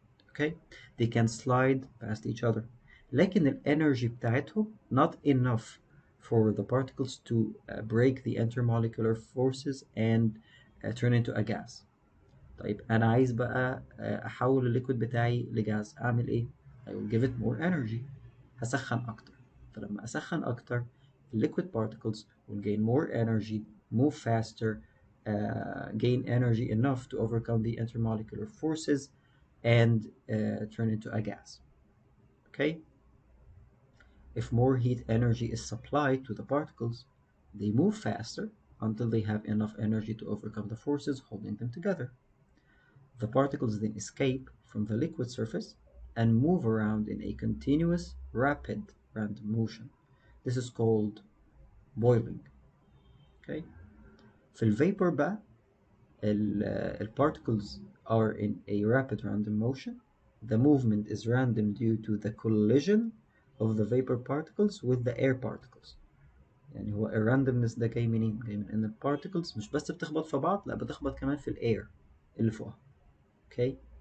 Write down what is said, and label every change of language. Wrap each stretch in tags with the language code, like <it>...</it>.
<en>Okay, they can slide past each other،</en> <ar>لكن الانرجي بتاعتهم</ar> <en>not enough for the particles to break the intermolecular forces and turn into a gas.</en> <ar>طيب أنا عايز بقى أحول الليكويد بتاعي لجاز، أعمل إيه؟</ar> <en>I will give it more energy،</en> <ar>هسخن أكتر. فلما أسخن أكتر</ar> <en>liquid particles will gain more energy, move faster, gain energy enough to overcome the intermolecular forces and turn into a gas. Okay? If more heat energy is supplied to the particles, they move faster until they have enough energy to overcome the forces holding them together. The particles then escape from the liquid surface and move around in a continuous, rapid random motion. This is called boiling. Okay? في الvapor بقى the particles are in a rapid random motion. The movement is random due to the collision of the vapor particles with the air particles.</en> <ar>يعني هو الراندمنس ده جاي منين؟ جاي من ان البارتكلز مش بس بتخبط في بعض، لا بتخبط كمان في الاير اللي فوقها. Okay?</ar>